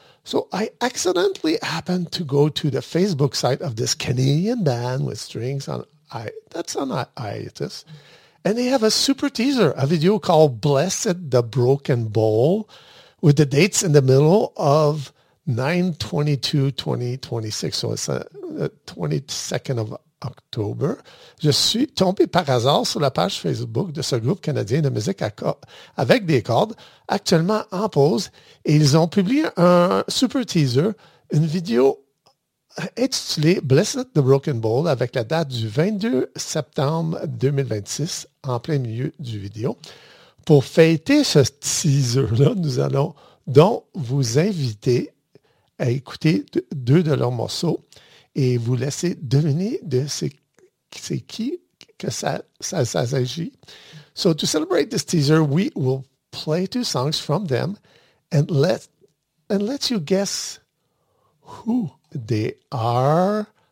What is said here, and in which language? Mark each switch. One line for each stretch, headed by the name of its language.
English: So I accidentally happened to go to the Facebook site of this Canadian band with strings on hiatus. And they have a super teaser, a video called Blessed the Broken Bowl with the dates in the middle of 9/22/2026. So it's the 22nd of October.
French: Je suis tombé par hasard sur la page Facebook de ce groupe canadien de musique avec des cordes, actuellement en pause, et ils ont publié un super teaser, une vidéo intitulée Blessed the Broken Bowl avec la date du 22 septembre 2026 en plein milieu du vidéo. Pour fêter ce teaser-là, nous allons donc vous inviter à écouter deux de leurs morceaux et vous laisser deviner de c'est qui que ça s'agit.
English: So to celebrate this teaser, we will play two songs from them and let you guess who they are.